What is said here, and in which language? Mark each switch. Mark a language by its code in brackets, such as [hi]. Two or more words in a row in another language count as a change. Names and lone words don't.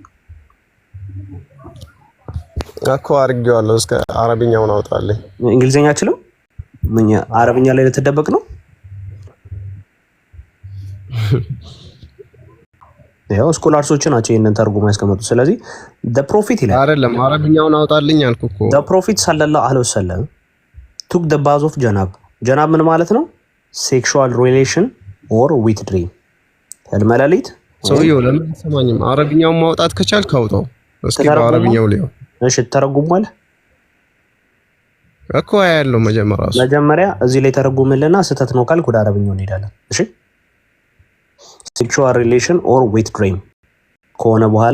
[am] እኮ አድርጌዋለሁ። እስከ አረብኛውን አውጣልኝ። እንግሊዘኛ አችልም? ምን አረብኛ ላይ ልትደበቅ ነው? ያው ስኮላርሶች ናቸው ይሄንን ተርጉማ ያስቀመጡት። ስለዚህ [en] the prophet [am] ይላል አይደለም፣ አረብኛውን አውጣልኝ አልኩ እኮ። [en] the prophet [ar] صلى الله عليه وسلم [en] took the bath of janab [am] ጀናብ ምን ማለት ነው? [en] sexual relation or wet dream [am] ህልመ ሌሊት። ሰውዬው ለምን ሰማኝም? አረብኛውን ማውጣት ከቻልክ አውጣው እስኪ በአረብኛው ላይ። እሺ ተረጉሟል እኮ ያለው መጀመሪያ እዚህ ላይ ተረጉምልና ስህተት ነው ካልክ ወደ አረብኛው እንሄዳለን። እሺ [en] sexual relation or wet dream [am] ከሆነ በኋላ